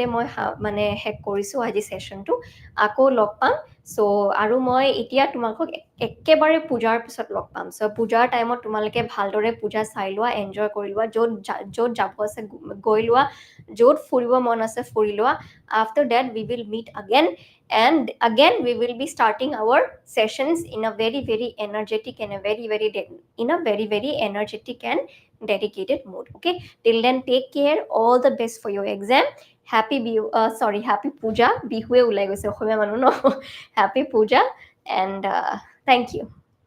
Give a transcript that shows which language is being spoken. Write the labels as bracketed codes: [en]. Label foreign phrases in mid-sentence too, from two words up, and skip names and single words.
[as] মই মানে শেষ কৰিছোঁ আজি ছেশ্যনটো আকৌ লগ পাম চ' আৰু মই এতিয়া তোমালোকক একেবাৰে পূজাৰ পিছত লগ পাম চ' পূজাৰ টাইমত তোমালোকে ভালদৰে পূজা চাই লোৱা এনজয় কৰি লোৱা য'ত যাব আছে গৈ লোৱা য'ত ফুৰিব মন আছে ফুৰি লোৱা [en] after that we will meet again and again we will be starting our sessions in a very energetic and very energetic and dedicated mode okay till then take care all the best for your exam happy puja [as] বিহুৱে উলাই গৈছে অসমীয়া মানুহ নো [en] happy puja and thank you